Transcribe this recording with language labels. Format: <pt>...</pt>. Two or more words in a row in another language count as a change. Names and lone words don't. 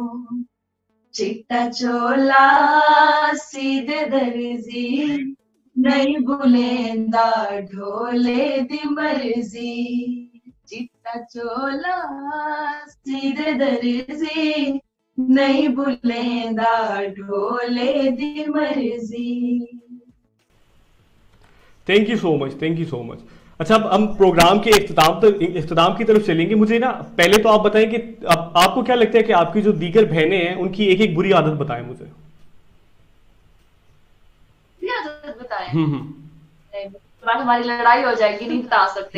<pa>ਚਿੱਟਾ ਚੋਲਾ ਸੀਧੇ ਦਰਜ਼ੀ, ਨਹੀਂ ਭੁਲੇਂਦਾ ਢੋਲੇ ਦੀ ਮਰਜ਼ੀ। ਚਿੱਟਾ ਚੋਲਾ ਸੀਧੇ ਦਰਜ਼ੀ, ਨਹੀਂ ਭੁਲੇਂਦਾ ਢੋਲੇ ਦੀ ਮਰਜ਼ੀ।</pa> <en>Thank you so much, thank you so much.</en> <ur>اچھا، اب ہم پروگرام کے اختتام کی طرف چلیں گے. مجھے نا پہلے تو آپ بتائیں کہ آپ کو کیا لگتا ہے کہ آپ کی جو دیگر بہنیں ہیں ان کی ایک ایک بری عادت بتائیں مجھے. بتائیں، بعد ہماری لڑائی ہو جائے گی، نہیں بتا سکتے.</ur>